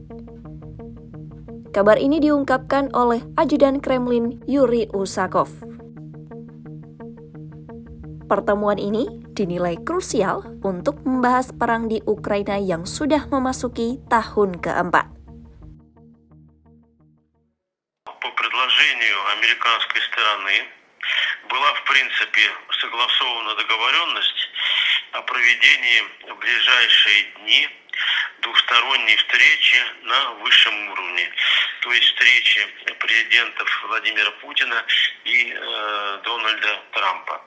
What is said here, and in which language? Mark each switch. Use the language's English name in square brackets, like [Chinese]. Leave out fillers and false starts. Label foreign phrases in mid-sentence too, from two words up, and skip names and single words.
[Indonesian] Kabar ini diungkapkan oleh Ajudan Kremlin Yuri Usakov. Pertemuan ini dinilai krusial untuk membahas perang di Ukraina yang sudah memasuki tahun keempat. [Russian] По предложению американской стороны была, в принципе, согласована договоренность о проведении в ближайшие дни двусторонней встречи на высшем уровне, то есть встречи президентов Владимира Путина и Дональда Трампа.